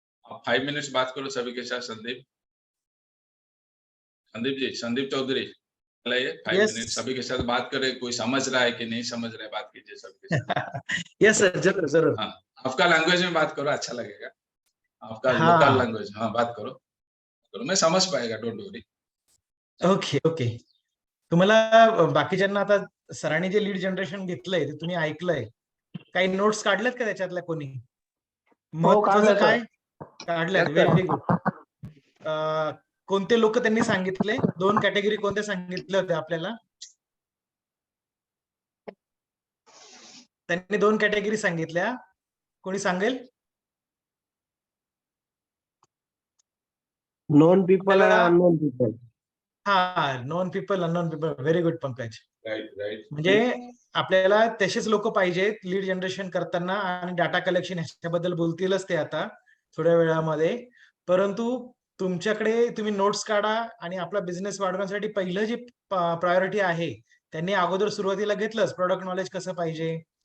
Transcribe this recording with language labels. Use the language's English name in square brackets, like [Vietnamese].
[Hindi] आप 5 मिनट बात करो सभी के साथ. संदीप जी, संदीप चौधरी चलाइए 5 मिनट सभी के साथ बात करें. कोई समझ रहा है कि नहीं समझ रहा है, बात कीजिए सबके साथ. [English] yes sir, [Hindi] जरूर जरूर. हाँ, आपका लैंग्वेज में बात करो, अच्छा लगेगा. आपका लोकल लैंग्वेज. हाँ, बात करो, मैं समझ पाएगा, [English] Don't worry. Okay okay. [Marathi] तुम्हाला बाकीच्यांना आता सरांनी जे लीड जनरेशन घेतलंय ते तुम्ही ऐकलंय, काही नोट्स काढल्यात का त्याच्यातल्या कोणी महत्त्वाचं काय काढल्यात. [English] Very good. [Marathi] कोणते लोक त्यांनी सांगितले, 2 कॅटेगरी कोणते सांगितले होते आपल्याला. त्यांनी 2 कॅटेगरी सांगितल्या, कोणी सांगेल. Non people [English] and unknown people. हा, known people unknown people. Very good Pankaj. Right. [Marathi] म्हणजे आपल्याला तसेच लोक पाहिजेत लीड जनरेशन करताना, आणि डाटा कलेक्शन ह्याच्याबद्दल बोलतीलच ते आता थोड्या वेळामध्ये. परंतु तुमच्याकडे तुम्ही नोट्स काढा, आणि आपला बिझनेस वाढवण्यासाठी पहिलं जे प्रायोरिटी आहे त्यांनी अगोदर सुरुवातीला घेतलंच, प्रोडक्ट नॉलेज कसं पाहिजे.